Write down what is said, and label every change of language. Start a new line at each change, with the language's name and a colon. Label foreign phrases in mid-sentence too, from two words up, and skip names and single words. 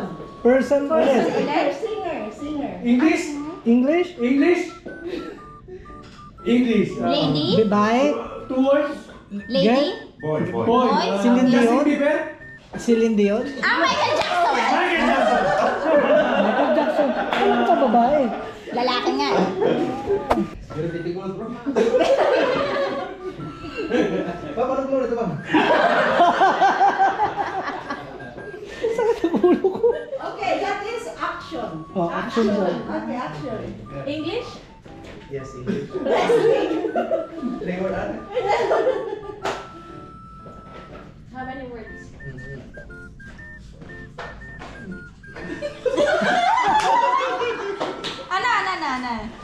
Filipino: Person ulit.
English: Singer. English. English? English. Lady?
Filipino: Babae?
English: 2 words. Lady? Boy. Boy. Celine Justin Dion? Bieber. Celine Dion? Michael Jackson! Michael Jackson. Michael Jackson.
Filipino: Ano ka babae? Lalaki nga.
English: Ridiculous, bro.
Filipino: Bang, anong floor ito, bang? Sakit ang ulo ko.
English: Okay, that is action. Oh, action sir. Okay, action. English? Yes, English. Wrestling.
Filipino: Reward, ano?
English: How many words?
Filipino: Ano?